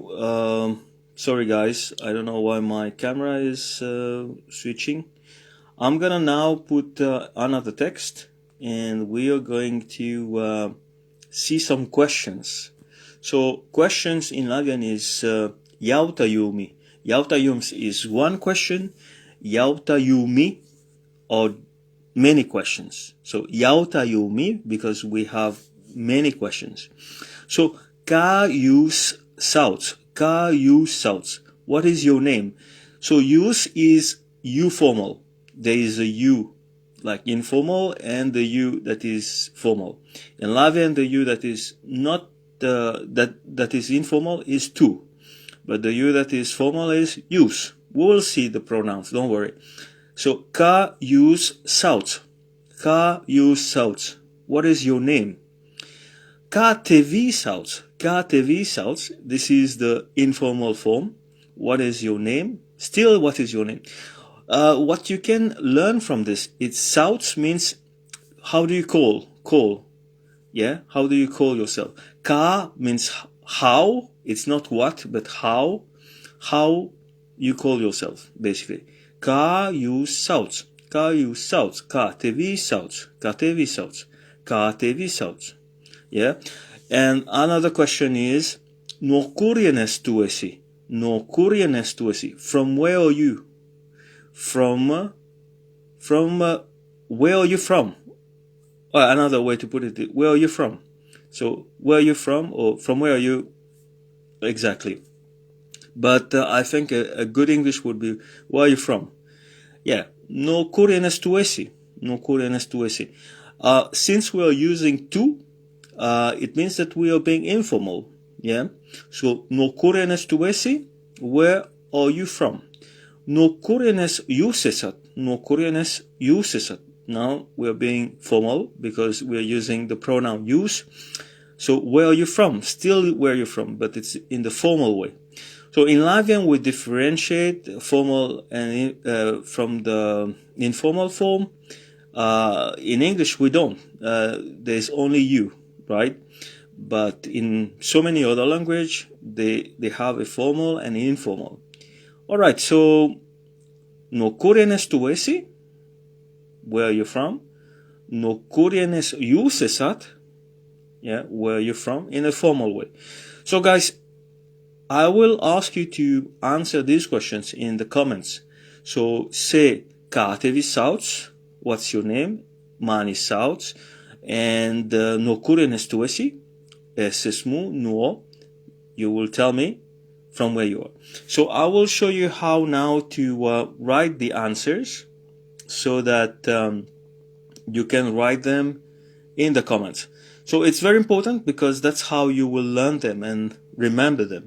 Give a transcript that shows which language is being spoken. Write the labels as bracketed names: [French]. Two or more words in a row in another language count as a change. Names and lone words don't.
[English] Sorry guys, I don't know why my camera is switching. I'm gonna now put another text and we are going to see some questions. So questions in Latvian is jautājumi. Jautājums is one question. Jautājumi or many questions. So jautājumi because we have many questions. [Latvian] So kā jūs sauc? Kā jūs sauc? [English] What is your name? So jūs is you formal. There is a you like informal and the you that is formal. In Latvian, the you that is not that is informal is tu, but the you that is formal is jūs. We will see the pronouns. Don't worry. So [Latvian] kā jūs sauc? Kā jūs sauc? [English] What is your name? [Latvian] Kā tevi sauc? Kā tevi sauc? [English] This is the informal form. What is your name? Still, what is your name? What you can learn from this, it's sauc means how do you call? Call. Yeah? How do you call yourself? Kā means how. It's not what, but how. How you call yourself, basically. [Latvian] Kā jūs sauc? Kā jūs sauc? Kā tevi sauc? Kā tevi sauc? Kā tevi sauc? [English] Yeah? And another question is, [Latvian] no kurienes tu esi? No kurienes tu esi? [English] From where are you? From where are you from? Or another way to put it, where are you from? So, where are you from? Or from where are you? Exactly. But I think a good English would be, where are you from? Yeah. [Latvian] No kurienes tu esi? No kurienes tu esi? [English] Since we are using tu, it means that we are being informal. Yeah. So, [Latvian] no kurienes tu esi? [English] Where are you from? [Latvian] No kurienes jūs esat? No kurienes jūs esat? [English] Now we are being formal because we are using the pronoun jūs. So where are you from? Still where are you from, but it's in the formal way. So in Latvian we differentiate formal and from the informal form. In English we don't. There's only you, right? But in so many other languages they have a formal and informal. Alright, so [Latvian] no kurienes tu esi? [English] Where are you from? [Latvian] No kurienes jūs esat? [English] Yeah, where are you from? In a formal way. So guys, I will ask you to answer these questions in the comments. So say [Latvian] kā tevi sauc? [English] What's your name? [Latvian] Mani sauc. And no kurienes tu esi? Es esmu no. [English] You will tell me from where you are. So I will show you how now to write the answers so that you can write them in the comments. So it's very important because that's how you will learn them and remember them.